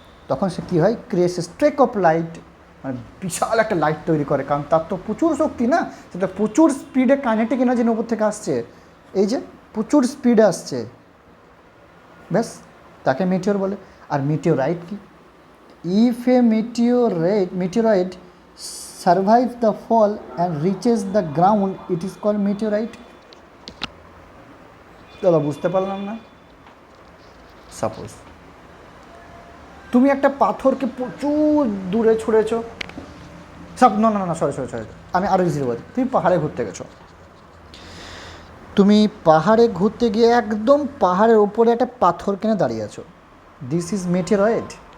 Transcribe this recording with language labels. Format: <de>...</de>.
<bn>তখন সে কী হয়,</bn> <en>creates streak of light,</en> <bn>মানে বিশাল একটা লাইট তৈরি করে, কারণ তার তো প্রচুর শক্তি না, সেটা প্রচুর স্পিডে কাইনেটিক এনার্জি উপর থেকে আসছে, এই যে প্রচুর স্পিডে আসছে, ব্যাস তাকে মেটিওর বলে। আর মেটিওরাইট কি?</bn> <en>If a meteorite survives the fall and reaches the ground, it is called meteorite.</en> <bn>দাদা বুঝতে পারলাম না। সাপোজ তুমি একটা পাথরকে প্রচুর দূরে ছুঁড়েছো, না সরি, আমি আরও ইজি বলছি। তুমি পাহাড়ে ঘুরতে গেছো, তুমি পাহাড়ে ঘুরতে গিয়ে একদম পাহাড়ের ওপরে একটা পাথর কিনে দাঁড়িয়ে আছো,</bn> <en>This is meteoroid.</en>